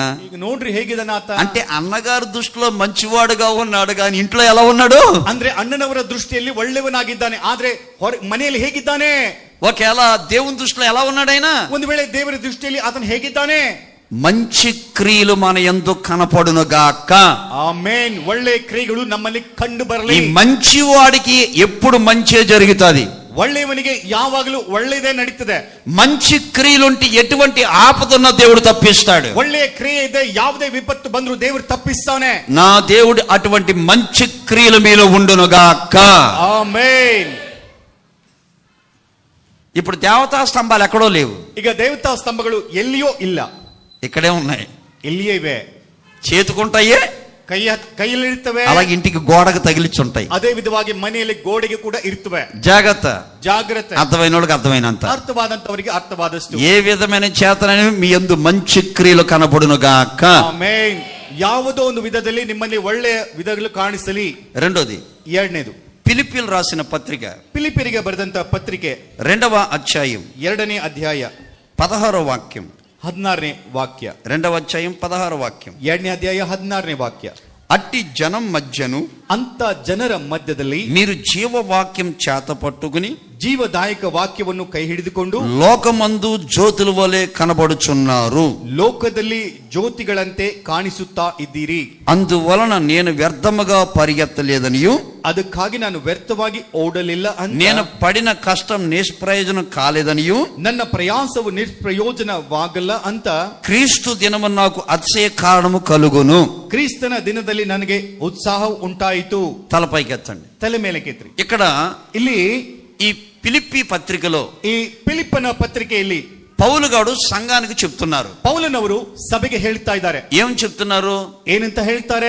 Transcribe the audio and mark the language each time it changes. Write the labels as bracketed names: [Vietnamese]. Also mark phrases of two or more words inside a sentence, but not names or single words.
[Kannada] ಈಗ ನೋಡ್ರಿ ಹೇಗಿದ್ದಾನ ಆತ. [Telugu] అంటే అన్నగారు దృష్టిలో మంచివాడుగా ఉన్నాడు, కానీ ఇంట్లో ఎలా ఉన్నాడు [Kannada] ಅಂದ್ರೆ ಅಣ್ಣನವರ ದೃಷ್ಟಿಯಲ್ಲಿ ಒಳ್ಳೆಯವನಾಗಿದ್ದಾನೆ, ಆದ್ರೆ ಮನೆಯಲ್ಲಿ ಹೇಗಿದ್ದಾನೆ? [Telugu] ఒకేళ దేవుని దృష్టిలో ఎలా ఉన్నాడైనా, [Kannada] ಒಂದು ವೇಳೆ ದೇವರ ದೃಷ್ಟಿಯಲ್ಲಿ ಆತನು ಹೇಗಿದ್ದಾನೆ? [Telugu] మంచి క్రియలు మన యందు కనపడును గాక. [Kannada] ಆಮೆನ್. ಒಳ್ಳೆ ಕ್ರಿಯೆಗಳು ನಮ್ಮಲ್ಲಿ ಕಂಡು ಬರಲಿ. [Telugu] ఈ మంచివాడికి ఎప్పుడు మంచే జరుగుతుంది, [Kannada] ಒಳ್ಳೆಯವನಿಗೆ ಯಾವಾಗಲೂ ಒಳ್ಳೆಯದೇ ನಡೀತದೆ. [Telugu] మంచి క్రియలుంటే ఎటువంటి ఆపదన్న దేవుడు తప్పిస్తాడు. [Kannada] ಒಳ್ಳೆಯ ಕ್ರಿಯೆ ಇದೆ, ಯಾವುದೇ ವಿಪತ್ತು ಬಂದರೂ ದೇವರು ತಪ್ಪಿಸ್ತಾನೆ. [Telugu] నా దేవుడు అటువంటి మంచి క్రియలు మీలో ఉండును గాక. [Kannada] ಆಮೆನ್. [Telugu] ఇప్పుడు దేవతా స్తంభాలు ఎక్కడో లేవు, [Kannada] ಈಗ ದೇವತಾ ಸ್ತಂಭಗಳು ಎಲ್ಲಿಯೋ ಇಲ್ಲ, [Telugu] ఇక్కడే ఉన్నాయి. [Kannada] ಎಲ್ಲಿಯೇ ಇವೆ. [Telugu] చేతుకుంటాయే, [Kannada] ಕೈಯಲ್ಲಿರ್ತವೆ, [Telugu] అలాగే ఇంటికి గోడకు తగిలిచుంటాయి. [Kannada] ಅದೇ ವಿಧವಾಗಿ ಮನೆಯಲ್ಲಿ ಗೋಡೆಗೆ ಕೂಡ ಇರ್ತವೆ. [Telugu] జాగ్రత్త, [Kannada] ಜಾಗ್ರತೆ. [Telugu] అర్థమైన వాళ్ళకి అర్థమైనంత, [Kannada] ಅರ್ಥವಾದಂತವರಿಗೆ ಅರ್ಥವಾದಷ್ಟು. [Telugu] ఏ విధమైన చేతనని మీ యందు మంచి క్రియలు కనపడును గాక. [Kannada] ಆಮೆನ್. ಯಾವುದೋ ಒಂದು ವಿಧದಲ್ಲಿ ನಿಮ್ಮಲ್ಲಿ ಒಳ್ಳೆಯ ವಿಧಗಳು ಕಾಣಿಸಲಿ. [Telugu] రెండోది, [Kannada] ಎರಡನೇದು, [Telugu] ఫిలిప్పీయులు రాసిన పత్రిక [Kannada] ಫಿಲಿಪ್ಪಿಯರಿಗೆ ಬರೆದಂತ ಪತ್ರಿಕೆ [Telugu] 2వ అధ్యాయం [Kannada] 2ನೇ ಅಧ್ಯಾಯ [Telugu] 16వ వాక్యం, [Kannada] 16ನೇ ವಾಕ್ಯ. [Telugu] 2వ అధ్యాయం 16వ వాక్యం. [Kannada] 2ನೇ ಅಧ್ಯಾಯ 16ನೇ ವಾಕ್ಯ. [Telugu] అట్టి జనం మధ్యను [Kannada] ಅಂತ ಜನರ ಮಧ್ಯದಲ್ಲಿ [Telugu] మీరు జీవవాక్యం చేత పట్టుకుని [Kannada] ಜೀವದಾಯಕ ವಾಕ್ಯವನ್ನು ಕೈ ಹಿಡಿದುಕೊಂಡು [Telugu] లోకమందు జ్యోతుల వలె కనబడుచున్నారు, [Kannada] ಲೋಕದಲ್ಲಿ ಜ್ಯೋತಿಗಳಂತೆ ಕಾಣಿಸುತ್ತಾ ಇದ್ದೀರಿ. [Telugu] అందువలన నేను వ్యర్థముగా పరిగెత్తలేదనియు, [Kannada] ಅದಕ್ಕಾಗಿ ನಾನು ವ್ಯರ್ಥವಾಗಿ ಓಡಲಿಲ್ಲ ಅಂತ, [Telugu] నేను పడిన కష్టం నిష్ప్రయోజనం కాలేదనియు, [Kannada] ನನ್ನ ಪ್ರಯಾಸವು ನಿಷ್ಪ್ರಯೋಜನವಾಗಲ್ಲ ಅಂತ, [Telugu] క్రీస్తు దినము నాకు అతిశయ కారణము కలుగును. [Kannada] ಕ್ರಿಸ್ತನ ದಿನದಲ್ಲಿ ನನಗೆ ಉತ್ಸಾಹ ಉಂಟಾಯಿತು. [Telugu] తలపైకెత్తండి. [Kannada] ತಲೆ ಮೇಲೆ ಕೆತ್ರಿ. [Telugu] ఇక్కడ [Kannada] ಇಲ್ಲಿ [Telugu] ఈ ఫిలిప్పీ పత్రికలో [Kannada] ಈ ಫಿಲಿಪ್ಪನ ಪತ್ರಿಕೆಯಲ್ಲಿ [Telugu] పౌలు గారు సంఘానికి చెప్తున్నారు. [Kannada] ಪೌಲನವರು ಸಭೆಗೆ ಹೇಳ್ತಾ ಇದ್ದಾರೆ. [Telugu] ఏం చెప్తున్నారు? [Kannada] ಏನಂತ ಹೇಳ್ತಾರೆ?